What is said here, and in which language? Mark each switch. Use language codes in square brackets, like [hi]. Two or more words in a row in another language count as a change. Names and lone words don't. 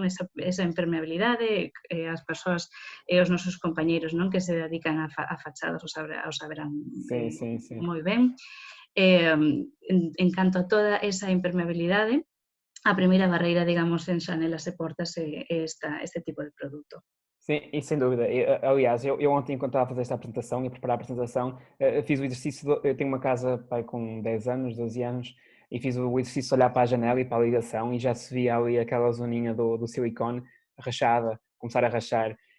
[gl] Esa impermeabilidade, as persoas e os nosos compañeiros, non, que se dedican a fachadas o saberán moi ben. En canto a toda esa impermeabilidade, a primeira barreira, digamos, en xanelas e portas é este tipo de produto. [pt] Sim, e sem dúvida. Aliás, eu ontem, enquanto estava a fazer esta apresentação e a preparar a apresentação, fiz o exercício, eu tenho uma casa com 10 anos, 12 anos, e fiz o exercício de olhar para a janela e para a ligação, e já se via ali aquela zoninha do silicone rachada, começar a rachar.